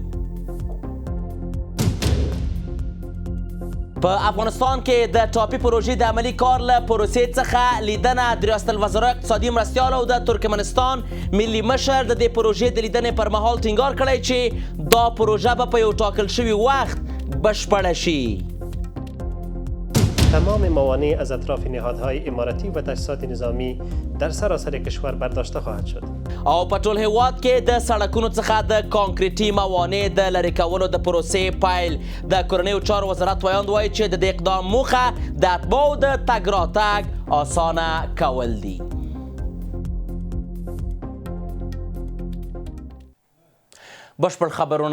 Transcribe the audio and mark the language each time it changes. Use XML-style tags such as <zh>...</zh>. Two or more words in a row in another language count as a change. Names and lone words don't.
<ps>په افغانستان کې د ټاپي پروژې د عملي کار له پروسې څخه لیدنه د ریاست الوزرا اقتصادي مرستیال او د ترکمنستان ملي مشر د دې پروژې د لیدنې پر مهال ټینګار کړی چې دا پروژه به په یو ټاکل شوي وخت بشپړه شي.</ps> <fa>تمام موانع از اطراف نهادهای اماراتی و تاسیسات نظامی در سراسر کشور برداشته خواهد شد.</fa> <ps>او په ټول هیواد کې د سړکونو څخه د کانکریټي موانع د لرې کولو د پروسې پیل. د کورنیو چارو وزارت ویاند وایي چې د دې اقدام موخه د اتباعو د تګ راتګ اسانه کول دي. بشپړ خبرونه.</ps>